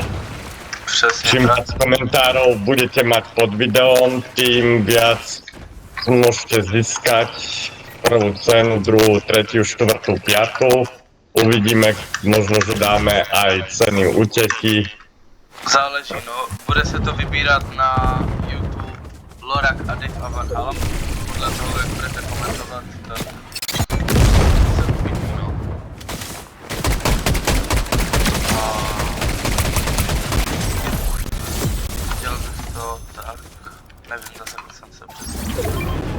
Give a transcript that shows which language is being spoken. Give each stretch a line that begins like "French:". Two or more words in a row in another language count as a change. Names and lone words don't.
Slovak: Čím viac komentárov budete mať pod videom, tým viac môžete získať prvú cenu, druhú, tretiu, štvrtú, piatú. Uvidíme, možno, že dáme aj ceny úteky. Záleží, no.
Czech: Bude se to vybírat na YouTube Lorak a Dave a Van Halm. Podle toho, jak budete komentovat, tak se uvidí, no. A chtěl bych to tak, nevím, zasekl jsem se přesně.